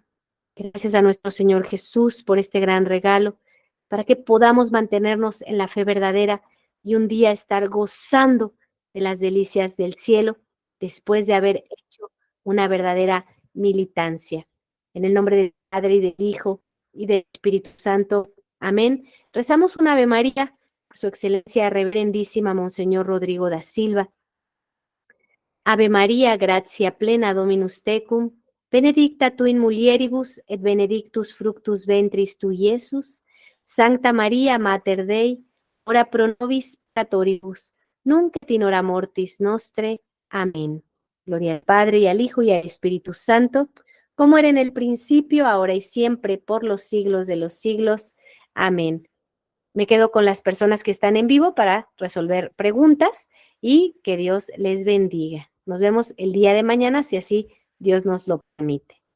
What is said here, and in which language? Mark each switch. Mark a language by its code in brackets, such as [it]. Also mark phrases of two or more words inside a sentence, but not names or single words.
[es] Gracias a nuestro Señor Jesús por este gran regalo, para que podamos mantenernos en la fe verdadera y un día estar gozando de las delicias del cielo después de haber hecho una verdadera militancia. En el nombre del Padre y del Hijo y del Espíritu Santo. Amén. Rezamos un Ave María por su excelencia reverendísima Monseñor Rodrigo da Silva. [la] Ave María, gratia plena Dominus tecum, benedicta tu in mulieribus et benedictus fructus ventris tui, Iesus. Sancta María, Mater Dei, ora pro nobis peccatoribus, nunc et in hora mortis nostre. [es] Amén. Gloria al Padre, y al Hijo, y al Espíritu Santo, como era en el principio, ahora y siempre, por los siglos de los siglos. Amén. Me quedo con las personas que están en vivo para resolver preguntas y que Dios les bendiga. Nos vemos el día de mañana, si así Dios nos lo permite.